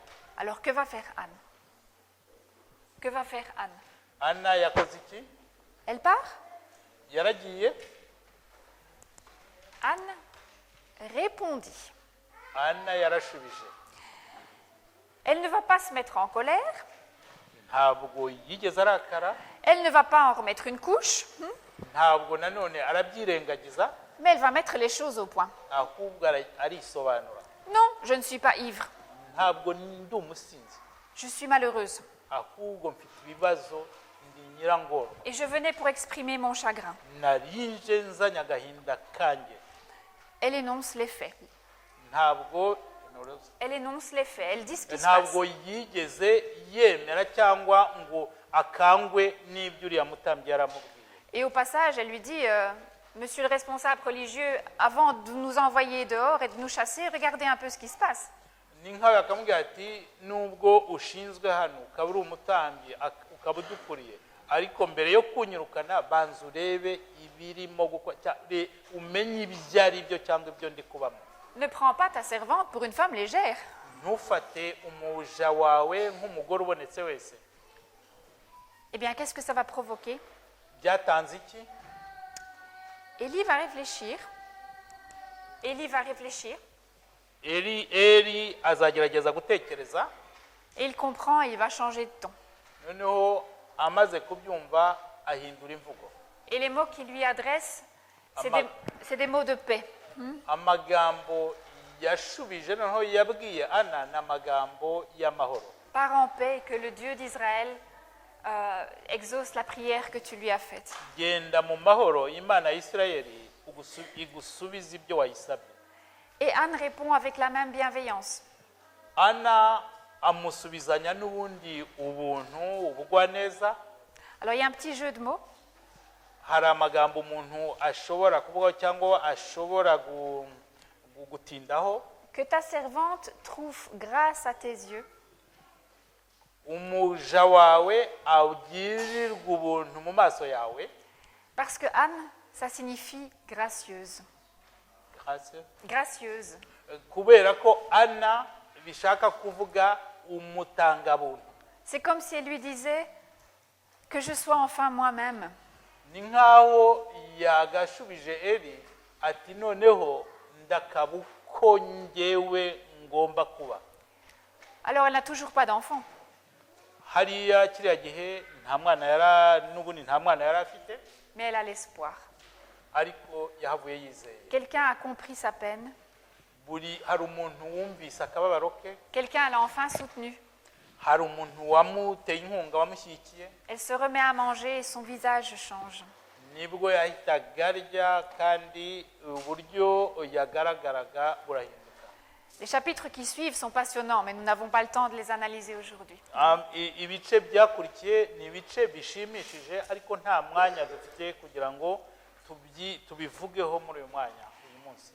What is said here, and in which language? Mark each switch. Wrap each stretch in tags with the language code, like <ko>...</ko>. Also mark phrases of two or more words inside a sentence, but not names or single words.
<fr>Alors que va faire Anne? Que va faire Anne?</fr> <rw>Anna yakoze iki?</rw> <fr>Elle part?</fr> <rw>Yaragiye.</rw> <fr>Anne répondit.</fr> <rw>Anna yarashubije.</rw> <fr>Elle ne va pas se mettre en colère.</fr> <rw>Ntabwo yigeze arakara.</rw> <fr>Elle ne va pas en remettre une couche.</fr> <rw>Ntabwo nanone arabyirengagiza.</rw> <fr>Mais elle va mettre les choses au point.</fr> <rw>Ahubwo arisobanura.</rw> <fr>Non, je ne suis pas ivre.</fr> <rw>Ntabwo ndi umusinzi.</rw> <fr>Je suis malheureuse.</fr> <rw>Ahubwo mfite ibibazo ndi nyirangoro.</rw> <fr>Et je venais pour exprimer mon chagrin.</fr> <rw>Narinje nzanya agahinda kanjye.</rw> <fr>Elle énonce les faits.</fr> <rw>Ntabwo</rw> <fr>Elle énonce les faits. Elle dit ce qui se passe.</fr> <rw>ntabwo yigeze yemera cyangwa ngo akangwe n'ibyo uriya mutambyi yaramubwiye.</rw> <fr>Et au passage, elle lui dit, Monsieur le responsable religieux, avant de nous envoyer dehors et de nous chasser, regardez un peu ce qui se passe.</fr> <rw>Ni nkawe akamubwira ati nubwo ushinzwe hano ukaba uri umutambyi ukaba udukuriye ariko mbere yo kunyirukana banza urebe ibirimo gukora umenye ibyo ari byo cyangwa ibyo ndi kubamo.</rw> <fr>Ne prends pas ta servante pour une femme légère.</fr> <rw>Ntufate umuja wawe nk'umugore ubonetse wese.</rw> <fr>Eh bien, qu'est-ce que ça va provoquer?</fr> <rw>Byatanze iki?</rw> <fr>Élie va réfléchir. Élie va réfléchir.</fr> <rw>Eli azagerageza gutekereza.</rw> <fr>Et il comprend et il va changer de ton.</fr> <rw>Noneho amaze kubyumva ahindura imvugo.</rw> <fr>Et les mots qu'il lui adresse, c'est des mots de paix.</fr> <rw>Amagambo yashubije noneho yabwiye Ana n'amagambo y'amahoro.</rw> <fr>Pars en paix et que le Dieu d'Israël exauce la prière que tu lui as faite.</fr> <rw>Genda mu mahoro Imana ya Isirayeli igusubiza ibyo wayisabye.</rw> <fr>Et Anne répond avec la même bienveillance.</fr> <rw>Ana amusubizanya n'ubundi ubuntu ubugwaneza.</rw> <fr>Alors il y a un petit jeu de mots.</fr> <rw>Hari amagambo umuntu ashobora kuvuga cyangwa ashobora gutindaho.</rw> <fr>Que ta servante trouve grâce à tes yeux.</fr> <rw>Umuja wawe agirirwe ubuntu mu maso yawe.</rw> <fr>Parce que Anne, ça signifie gracieuse. Gracieuse.</fr> <rw>Kubera ko Ana bishaka kuvuga umutangabuntu.</rw> <fr>C'est comme si elle lui disait que je sois enfin moi-même.</fr> <rw>Ni nkaho yagashubije Eli ati noneho ndakabuko njyewe ngomba kuba.</rw> <fr>Alors elle n'a toujours pas d'enfant.</fr> <rw>Hariya kiriya gihe nta mwana yari afite.</rw> <fr>Mais elle a l'espoir.</fr> <rw>Ariko yahavuye yizeye.</rw> <fr>Quelqu'un a compris sa peine.</fr> <rw>Hari umuntu wumvise akababaro ke.</rw> <fr>Quelqu'un l'a enfin soutenu.</fr> <rw>Hari umuntu wamuteye inkunga wamushyigikiye.</rw> <fr>Elle se remet à manger et son visage change.</fr> <rw>Nibwo yahitaga arya kandi uburyo yagaragaraga burahinduka.</rw> <fr>Les chapitres qui suivent sont passionnants, mais nous n'avons pas le temps de les analyser aujourd'hui.</fr> <rw>Ibice byakurikiye ni ibice bishimishije ariko nta mwanya dufite kugira ngo tubivugeho muri uyu mwanya uyu munsi.</rw>